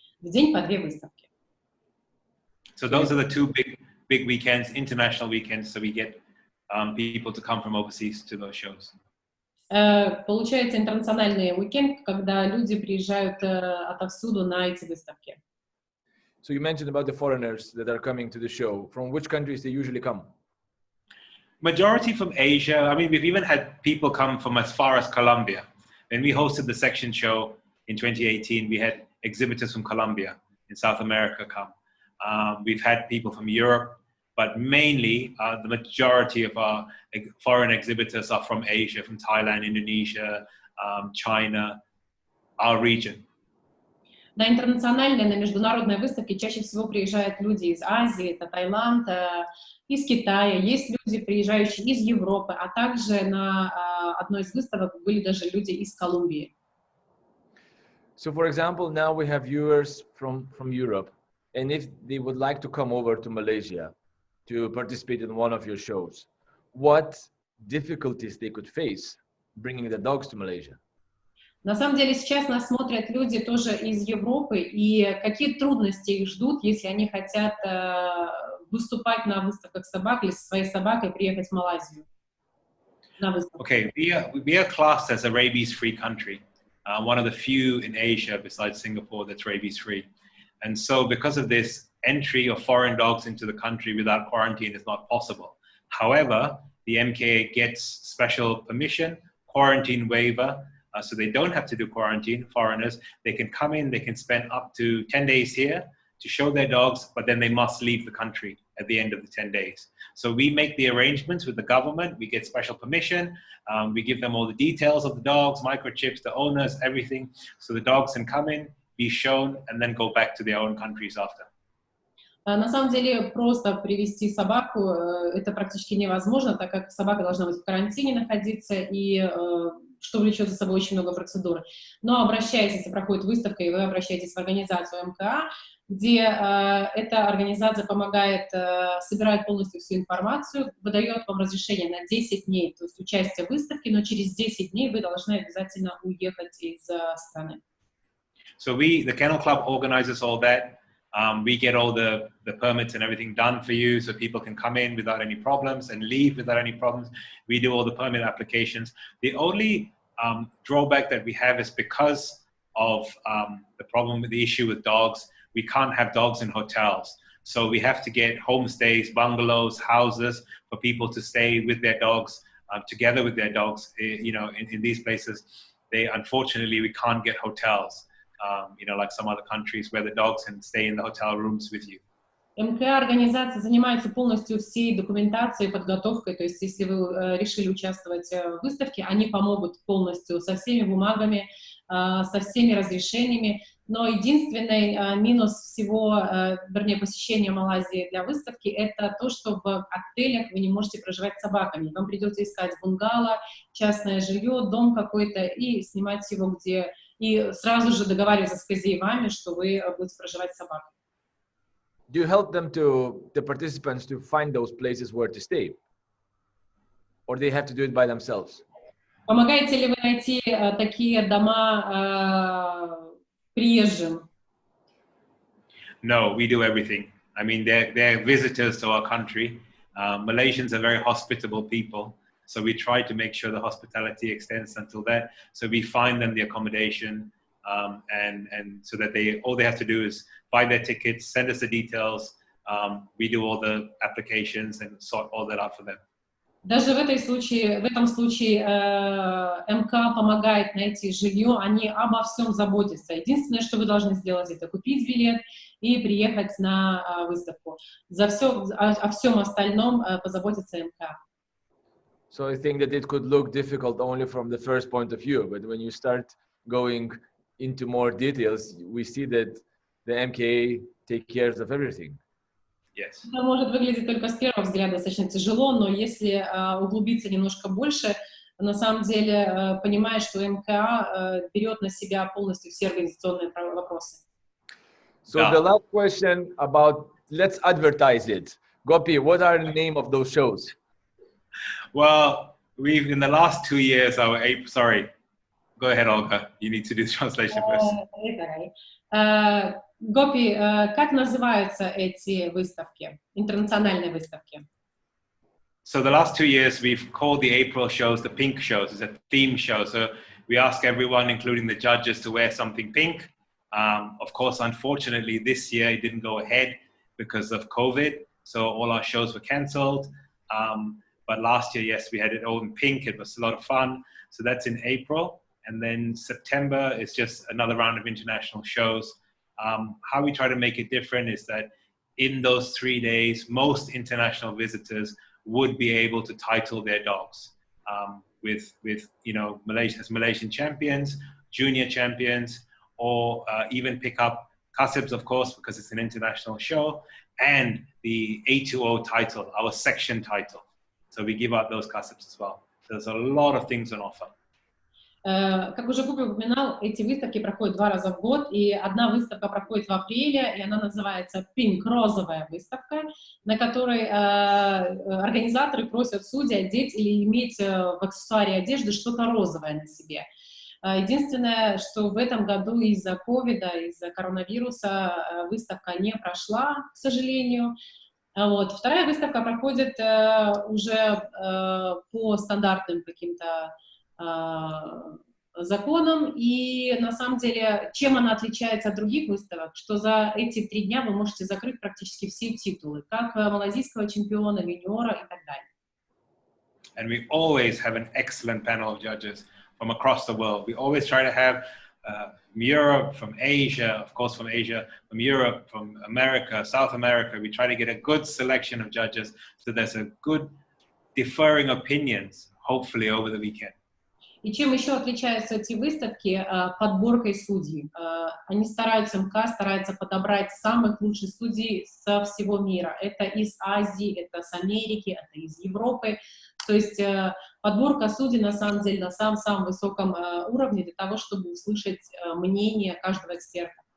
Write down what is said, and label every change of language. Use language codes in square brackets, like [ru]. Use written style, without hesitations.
[ru] В день по 2 выставки. [en] So those are the 2 big weekends, international weekends. So we get people to come from overseas to those shows. [ru] Получается интернациональный уикенд, когда люди приезжают отовсюду на эти выставки. [en] So you mentioned about the foreigners that are coming to the show. From which countries they usually come? Majority from Asia. I mean, we've even had people come from as far as Colombia. When we hosted the section show in 2018, we had exhibitors from Colombia in South America come. We've had people from Europe, but mainly the majority of our foreign exhibitors are from Asia, from Thailand, Indonesia, China, our region. [ru] На интернациональные, на международные выставки чаще всего приезжают люди из Азии, это Таиланд, из Китая, есть люди, приезжающие из Европы, а также на одной из выставок были даже люди из Колумбии. [en] So for example, now we have viewers from Europe, and if they would like to come over to Malaysia to participate in one of your shows, what difficulties they could face bringing the dogs to Malaysia? [ru] На самом деле сейчас нас смотрят люди тоже из Европы, и какие трудности их ждут, если они хотят выступать на выставках собак или со своей собакой приехать в Малайзию на выставку. [en] Okay, we are classed as a rabies-free country, one of the few in Asia besides Singapore that's rabies-free. And so because of this, entry of foreign dogs into the country without quarantine is not possible. However, the MKA gets special permission, quarantine waiver, so they don't have to do quarantine, foreigners. They can come in, they can spend up to 10 days here to show their dogs, but then they must leave the country at the end of the 10 days. So we make the arrangements with the government, we get special permission, we give them all the details of the dogs, microchips, the owners, everything, so the dogs can come in, be shown, and then go back to their own countries after. [ru] На самом деле просто привести собаку это практически невозможно, так как собака должна быть в карантине находиться, и что влечет за собой очень много процедур. Но обращаясь, если проходит выставка, и вы обращаетесь в организацию МКА, где эта организация помогает, собирает полностью всю информацию, выдает вам разрешение на 10 дней, то есть участие в выставке, но через 10 дней вы должны обязательно уехать из страны. [en] So the Kennel Club organizes all that. We get all the permits and everything done for you so people can come in without any problems and leave without any problems. We do all the permit applications. The only drawback that we have is because of the problem with the issue with dogs, we can't have dogs in hotels. So we have to get homestays, bungalows, houses for people to stay with their dogs, together with their dogs. In these places, unfortunately, we can't get hotels. Like some other countries where the dogs can stay in the hotel rooms with you. [ru] МК-организация занимается полностью всей документацией, подготовкой, то есть если вы решили участвовать в выставке, они помогут полностью со всеми бумагами, со всеми разрешениями, но единственный минус всего, посещения Малайзии для выставки, это то, что в отелях вы не можете проживать с собаками, вам придется искать бунгало, частное жилье, дом какой-то и снимать его где, и сразу же договариваться с хозяевами, что вы будете проживать с собакой. [en] Do you help them the participants to find those places where to stay? Or they have to do it by themselves? [ru] Помогаете ли вы найти такие дома приезжим? [en] No, we do everything. I mean, they're visitors to our country. Malaysians are very hospitable people. So we try to make sure the hospitality extends until that. So we find them the accommodation, and so that all they have to do is buy their tickets, send us the details. We do all the applications and sort all that out for them. [ru] Даже в этом случае МК помогает найти жилье, они обо всем заботятся. Единственное, что вы должны сделать, это купить билет и приехать на выставку. О всем остальном позаботится МК. [en] So I think that it could look difficult only from the first point of view, but when you start going into more details, we see that the MKA take care of everything. Yes. [ru] Это может выглядеть только с первого взгляда достаточно тяжело, но если углубиться немножко больше, на самом деле понимаешь, что МКА берет на себя полностью все организационные вопросы. [en] So the last question about, let's advertise it. Gopi, what are the name of those shows? Well, in the last 2 years, sorry, go ahead, Olga. You need to do the translation first. [ru] Гопи, как называются эти выставки, интернациональные выставки? [en] So the last 2 years, we've called the April shows the pink shows. It's a theme show. So we ask everyone, including the judges, to wear something pink. Of course, unfortunately, this year it didn't go ahead because of COVID. So all our shows were canceled. But last year, yes, we had it all in pink. It was a lot of fun. So that's in April. And then September is just another round of international shows. How we try to make it different is that in those 3 days, most international visitors would be able to title their dogs with Malaysian champions, junior champions, or even pick up kasibs, of course, because it's an international show, and the A2O title, our section title. So we give out those kasibs as well. So there's a lot of things on offer. [ru] Как уже Гопи упоминал, эти выставки проходят 2 раза в год, и одна выставка проходит в апреле, и она называется Pink, розовая выставка, на которой организаторы просят судей одеть или иметь в аксессуаре одежды что-то розовое на себе. Единственное, что в этом году из-за ковида, из-за коронавируса выставка не прошла, к сожалению. Вот. Вторая выставка проходит уже по стандартным каким-то законам, и на самом деле, чем она отличается от других выставок, что за эти 3 дня вы можете закрыть практически все титулы, как малазийского чемпиона, юниора и так далее. [en] And we always have an excellent panel of judges from across the world. We always try to have from Europe, from Asia, of course from Asia, from Europe, from America, South America. We try to get a good selection of judges, so there's a good differing opinions, hopefully over the weekend. [ru] И чем еще отличаются эти выставки? Подборкой судей. Они МК старается подобрать самых лучших судей со всего мира. Это из Азии, это с Америки, это из Европы. То есть подборка судей на самом деле на самом высоком уровне для того, чтобы услышать мнение каждого эксперта.